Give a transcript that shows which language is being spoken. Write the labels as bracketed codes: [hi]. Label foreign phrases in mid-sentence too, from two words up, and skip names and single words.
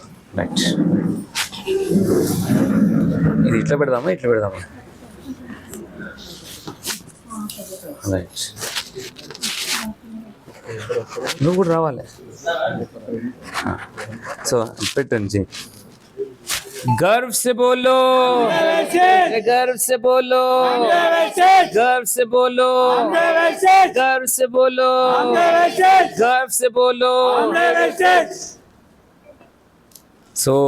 [te] రైట్, ఇది ఇట్లా పెడదామా రైట్, నువ్వు కూడా రావాలి। సో పెట్టండి, [hi] गर्व से बोलो, गर्व से बोलो, गर्व से बोलो, गर्व से बोलो, गर्व से बोलो। [en] So